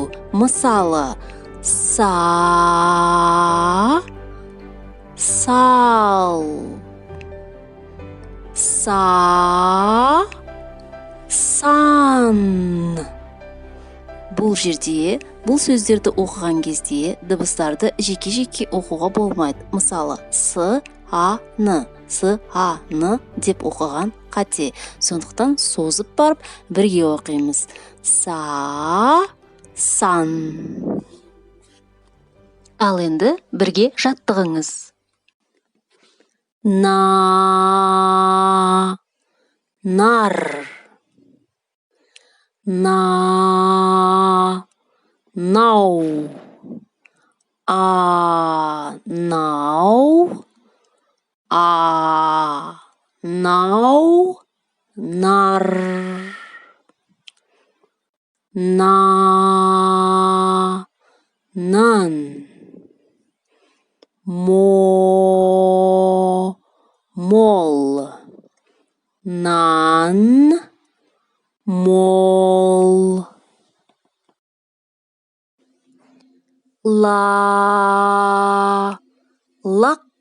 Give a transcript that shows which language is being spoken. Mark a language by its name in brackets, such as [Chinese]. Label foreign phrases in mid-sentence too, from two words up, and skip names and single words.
[Kazakh] Мысалы, са, сал, са, сан. Бұл жерде, бұл сөздерді оқыған кезде дыбыстарды жеке-жеке оқуға болмайды. Мысалы, с-а-ны, с-а-ны деп оқыған қате. Сондықтан созып барып бірге оқимыз. Са, сан. Ал енді бірге жаттығыңыз. На, нар. На, нау. А, нау. А, нау. Нар. На, нан. Мо, мол. Нан, мол. Ла, лақ.